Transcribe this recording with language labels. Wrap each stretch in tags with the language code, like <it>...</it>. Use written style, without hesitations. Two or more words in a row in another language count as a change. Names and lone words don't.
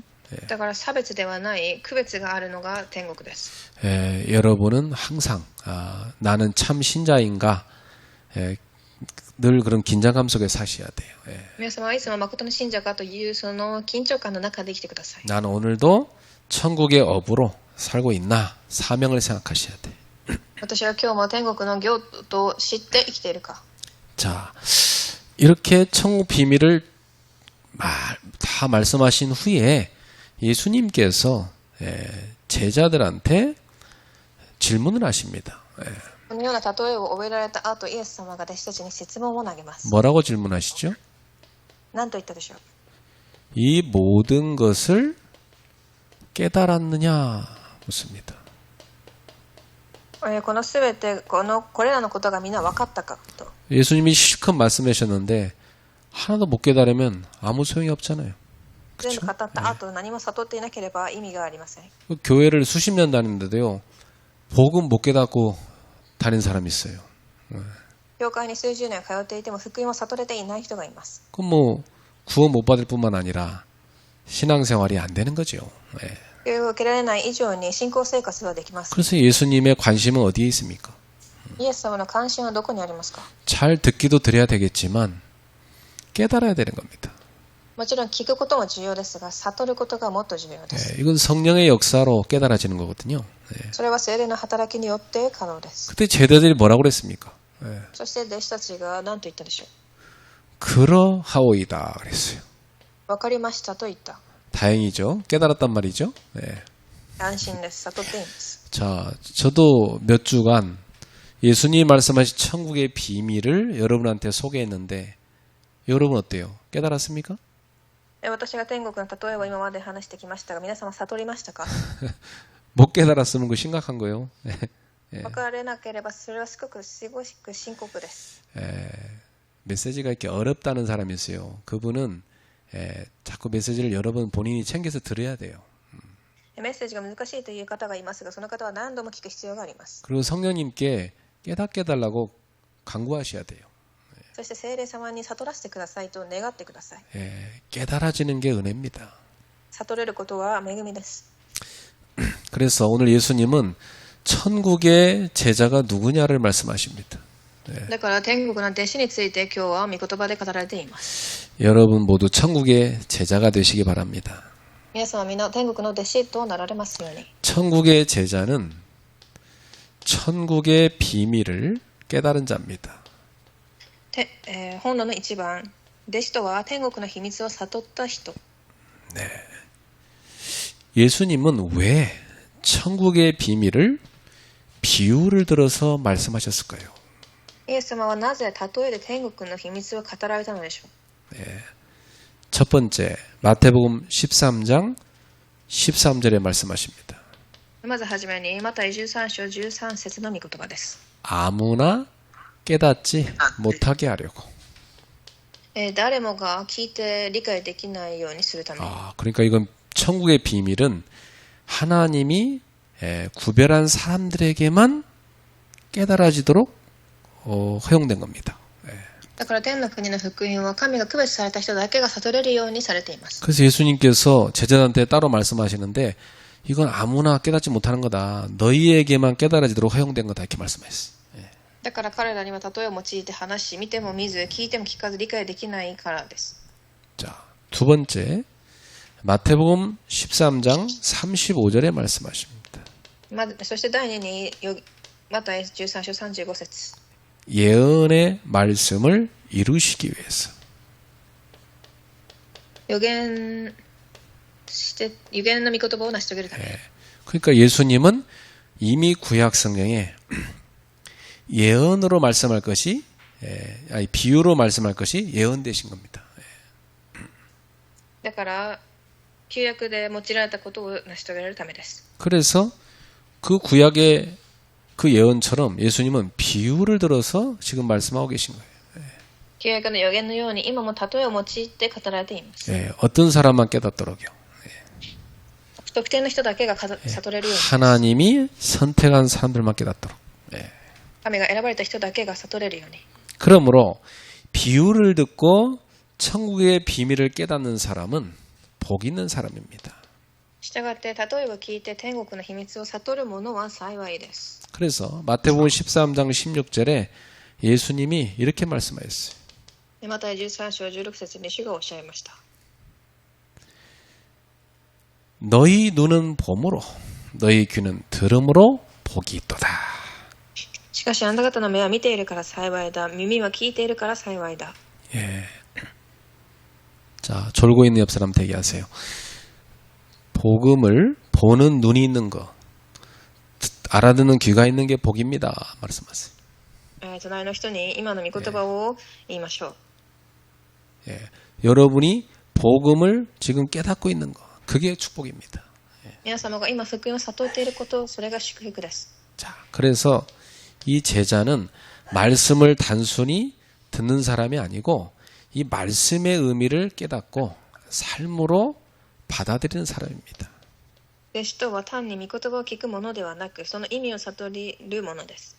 <ja>だから差別ではない区別があるのが天国です。</ja> <ko>여러분은 항상 나는 참 신자인가 늘 그런 긴장감 속에 사셔야 돼요.</ko> <ja>皆様はいつも誠の信者かというその緊張感の中で生きてください。</ja> <ko>나는 오늘도 천국의 업으로 살고 있나 사명을 생각하셔야 돼.</ko> <ja>私は今日も天国の業と知って生きているか。</ja> <ko>자, 이렇게 천국 비밀을 다 말씀하신 후에 예수님께서 제자들한테 질문을 하십니다.</ko> <ja>このような例えを覚えられた後、イエス様が弟子たちに質問を投げます。</ja> <ko>뭐라고 질문하시죠?</ko> <ja>何と言ったでしょう。</ja> <ko>이 모든 것을 깨달았느냐 묻습니다.</ko> <ja>このすべてこれらのことがみんな分かったかと。</ja> <ko>예수님이 실컷 말씀하셨는데 하나도 못 깨달으면 아무 소용이 없잖아요.</ko> <ja>全部語った後、何も悟っていなければ意味がありません。</ja> <ko>교회를 수십 년 다니는데도요. 복음 못 깨닫고 다닌 사람이 있어요.</ko> <ja>教会に数十年通っていても福音を悟れていない人がいます。</ja> <ko>그럼 뭐 구원 못 받을 뿐만 아니라 신앙생활이 안 되는 거죠.</ko> <ja>教育を受けられない以上に信仰生活はできます。</ja> <ko>그래서 예수님의 관심은 어디에 있습니까?</ko> <ja>イエス様の関心はどこにありますか。</ja> <ko>잘 듣기도 드려야 되겠지만 깨달아야 되는 겁니다.</ko> <ja>もちろん聞くことも重要ですが、悟ることがもっと重要です。</ja> <ko>이건 성령의 역사로 깨달아지는 거거든요.</ko> <ja>それは聖霊の働きによって可能です。</ja> <ko>그때 제자들이 뭐라고 그랬습니까?</ko> <ja>そして弟子たちが何と言ったでしょう。</ja> <ko>그러하오이다 그랬어요.</ko> <ja>分かりましたと言った。</ja> <ko>다행이죠. 깨달았단 말이죠. 네.</ko> <ja>安心です。悟っていいんです。</ja> <ko>자, 저도 몇 주간 예수님이 말씀하신 천국의 비밀을 여러분한테 소개했는데 여러분 어때요? 깨달았습니까?</ko> <ja>私が天国の例えを今まで話してきましたが、皆様悟りましたか。</ja> <ko>못 깨달았으면 그 심각한 거예요.</ko> <ja>分からなければそれはすごく深刻です。</ja> <ko>메시지가 이렇게 어렵다는 사람이 있어요. 그분은 자꾸 메시지를 여러 번 본인이 챙겨서 들어야 돼요.</ko> <ja>メッセージが難しいという方がいますが、その方は何度も聞く必要があります。</ja> <ko>그리고 성령님께 깨닫게 해달라고 간구하셔야 돼요.</ko> <ja>そして聖霊様に悟らせてくださいと願ってください。</ja> <ko>깨달아지는 게 은혜입니다.</ko> <ja>悟れることは恵みです。</ja> <ko>그래서 오늘 예수님은 천국의 제자가 누구냐를 말씀하십니다.</ko> <ja>だから天国の弟子について今日は御言葉で語られています。</ja> <ko>여러분 모두 천국의 제자가 되시기 바랍니다.</ko> <ja>皆様みんな天国の弟子となられますように。</ja> <ko>천국의 제자는 천국의 비밀을 깨달은 자입니다.</ko> <ja>本論の1番、弟子とは天国の秘密を悟った人。</ja> <ko>예수님은 왜 천국의 비밀을 비유를 들어서 말씀하셨을까요?</ko> <ja>イエス様はなぜ例えで天国の秘密を語られたのでしょう。</ja> <ko>첫 번째, 마태복음 13장 13절에 말씀하십니다.</ko> <ja>まずはじめにマタイ13章13節の御言葉です。</ja> <ko>아무나 깨닫지 못하게 하려고.</ko> <ja>誰もが聞いて理解できないようにするために。</ja> <ko>그러니까 이건 천국의 비밀은 하나님이 구별한 사람들에게만 깨달아지도록 허용된 겁니다.</ko> <ja>だから天の国の福音は神が区別された人だけが悟れるようにされています。</ja> <ko>그래서 예수님께서 제자들한테 따로 말씀하시는데 이건 아무나 깨닫지 못하는 거다. 너희에게만 깨달아지도록 허용된 거다. 이렇게 말씀하셨어요.</ko> <ja>だから彼らには例えを用いて話し、見ても見ず、聞いても聞かず理解できないからです。</ja> <ko>자, 두 번째, 마태복음 13장 35절에 말씀하십니다.</ko> <ja>そして第2にマタイ13章35節</ja> <ko>예언의 말씀을 이루시기 위해서.</ko> <ja>預言の御言葉を成し遂げるため。</ja> <ko>그러니까 예수님은 이미 구약 성경에 예언으로 말씀할 것이 비유로 말씀할 것이 예언되신 겁니다.</ko> <ja>だから旧約で用いられたことを成し遂げられるためです。</ja> <ko>그래서 그 구약의 그 예언처럼 예수님은 비유를 들어서 지금 말씀하고 계신 거예요.</ko> <ja>旧約の預言のように今も例えを用いて語られています。</ja> <ko>어떤 사람만 깨닫도록요.</ko> <ja>特定の人だけが悟れるように。</ja> <ko>하나님이 선택한 사람들만 깨닫도록.</ko> <ja>神が選ばれた人だけが悟れるように。</ja> <ko>그러므로 비유를 듣고 천국의 비밀을 깨닫는 사람은 복 있는 사람입니다.</ko> <ja>したがって例えを聞いて天国の秘密を悟る者は幸いです。</ja> <ko>그래서 마태복음 13장 16절에 예수님이 이렇게 말씀하셨어요.</ko> <ja>マタイ13章16節に主がおっしゃいました。</ja> <ko>너희 눈은 봄으로 너희 귀는 들음으로 복이 있도다.</ko> <ja>しかしあなた方の目は見ているから幸いだ。耳は聞いているから幸いだ。</ja> <ko>자, 졸고 있는 옆 사람 대기하세요. 복음을 보는 눈이 있는 거, 알아듣는 귀가 있는 게 복입니다. 말씀하세요.</ko> <ja>隣の人に今の御言葉を言いましょう。</ja> <ko>여러분이 복음을 지금 깨닫고 있는 거, 그게 축복입니다.</ko> <ja>皆様が今福音を悟っていること、それが祝福です。</ja> <ko>자, 그래서 이 제자는 말씀을 단순히 듣는 사람이 아니고 이 말씀의 의미를 깨닫고 삶으로 받아들이는 사람입니다.</ko> <ja>弟子とは単に御言葉を聞くものではなく、その意味を悟るものです。</ja>